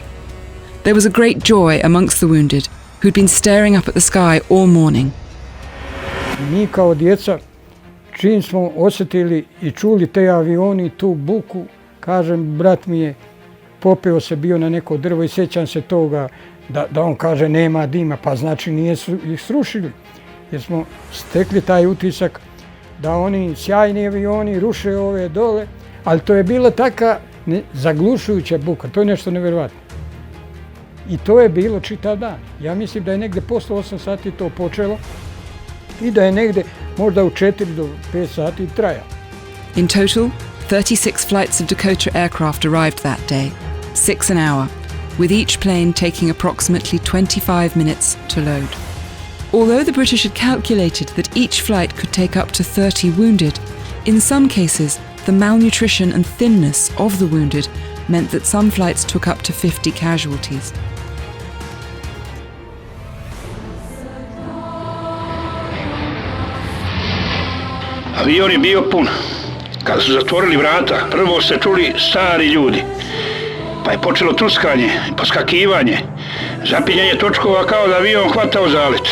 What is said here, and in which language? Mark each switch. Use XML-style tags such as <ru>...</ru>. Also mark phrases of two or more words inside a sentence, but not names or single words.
<en>There was a great joy amongst the wounded, who'd been staring up at the sky all morning.</en> <bs>Mi kao djeca, čim smo osjetili i čuli te avioni i tu buku, kažem, brat mi je popeo se bio na neko drvo i sjećam se toga da on kaže nema dima, pa znači nije ih srušili. Jer smo stekli taj utisak da oni sjajni avioni ruše ove dole, ali to je bila taka zaglušujuća buka, to je nešto nevjerovatno. I to je bilo čitav dan. Ja mislim da je negdje posle 8 sati to počelo i da je negdje možda u 4 do 5 sati trajalo.</bs> <en>In total, 36 flights of Dakota aircraft arrived that day, 6 an hour, with each plane taking approximately 25 minutes to load. Although the British had calculated that each flight could take up to 30 wounded, in some cases the malnutrition and thinness of the wounded meant that some flights took up to 50 casualties.</en> <bs>Avion je bio pun. Kad su zatvorili vrata, prvo se čuli stari ljudi, pa je počelo truskanje, poskakivanje, zapinjanje točkova kao da avion hvatao zalet.</bs>